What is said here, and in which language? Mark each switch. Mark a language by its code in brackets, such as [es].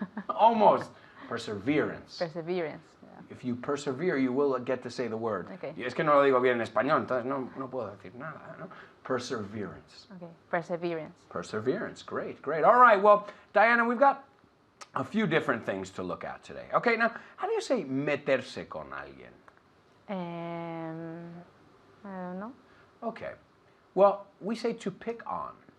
[en] Almost. Perseverance. Perseverance. Yeah. If you persevere, you will get to say the word. Okay. [es] Y es que no lo digo bien en español, entonces no puedo decir nada, ¿no? [en] Perseverance. Okay. Perseverance. Perseverance. Great, great. All right, well, Diana, we've got a few different things to look at today. Okay, now, how do you say meterse con alguien? I don't know. Okay. Well, we say to pick on.